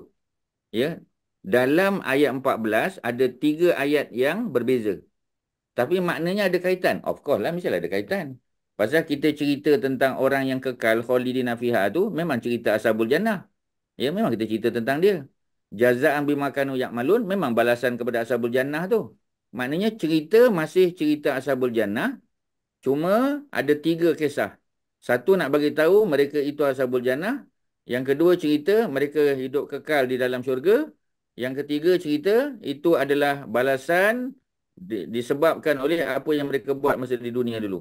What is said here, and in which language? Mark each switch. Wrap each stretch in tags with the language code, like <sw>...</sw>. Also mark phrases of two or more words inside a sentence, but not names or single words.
<ms>Ya. Dalam ayat 14 ada 3 ayat yang berbeza. Tapi maknanya ada kaitan.</ms> <en>Of course</en> <ms>lah, mestilah ada kaitan. Pasal kita cerita tentang orang yang kekal</ms> <ar>خالدين فيها</ar> <ms>tu memang cerita</ms> <ar>أصحاب الجنة.</ar> <ms>Ya, memang kita cerita tentang dia.</ms> <ar>جزاء بما كانوا يعملون</ar> <ms>memang balasan kepada</ms> <ar>أصحاب الجنة</ar> <ms>tu. Maknanya cerita masih cerita</ms> <ar>أصحاب الجنة,</ar> <ms>cuma ada 3 kisah. Satu nak bagi tahu mereka itu</ms> <ar>أصحاب الجنة.</ar> <ms>Yang kedua cerita mereka hidup kekal di dalam syurga. Yang ketiga cerita itu adalah balasan disebabkan oleh apa yang mereka buat masa di dunia dulu.</ms>